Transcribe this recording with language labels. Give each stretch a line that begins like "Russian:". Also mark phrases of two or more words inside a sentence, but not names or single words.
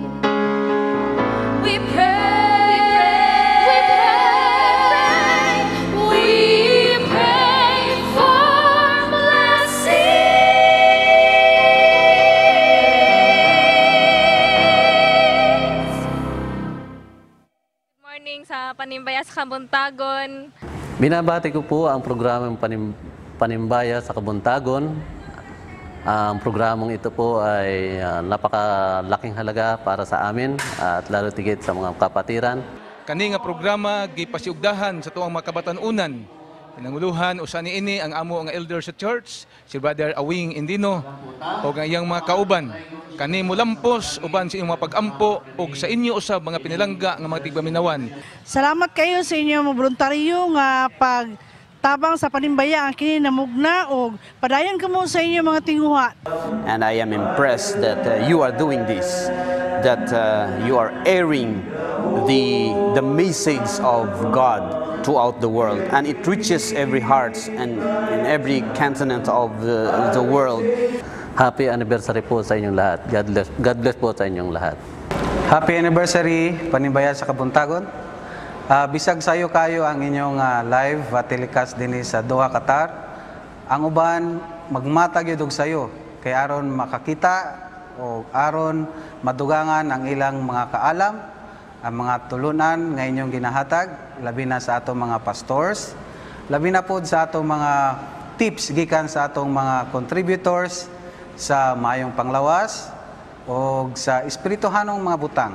English: We pray for blessing.
Cebuano: Morning sa Panimbaya sa Kabuntagon.
Filipino: Binabati ko po ang programang Panimbaya sa Kabuntagon. Ang programang ito po ay napakalaking halaga para sa amin at lalo tigit sa mga kapatiran.
Cebuano: Kani nga programa gipasiugdahan sa tuwang mga kabatanunan. Pinanguluhan usa niini ang amo nga elder sa church, si Brother Awing Indino o ang iyang mga kauban. Kani mulampos uban sa inyong mga pag-ampo o sa inyo usab mga pinilangga nga mga tigpaminawan. Salamat kayo sa inyong mga voluntaryo nga pagtabang sa Panimbaya ang kini namugna og padayon kamo sa inyong mga tinguha.
English: And I am impressed that you are doing this, that you are airing the message of God throughout the world, and it reaches every heart and in every continent of the world. Happy anniversary
Filipino: po sa inyong lahat.
English: God bless
Filipino: po sa inyong lahat.
English: Happy anniversary, Panimbaya sa Kabuntagon.
Cebuano: Bisag sayo kayo ang inyong
English: live telecast
Cebuano: din sa Doha, Qatar. Ang uban, magmatag yun sayo. Kay aron makakita o aron madugangan ang ilang mga kaalam, ang mga tulunan nga inyong ginahatag, labi na sa atong mga pastors, labi na po sa atong mga tips gikan sa atong mga contributors sa maayong panglawas o sa espirituhanong mga butang.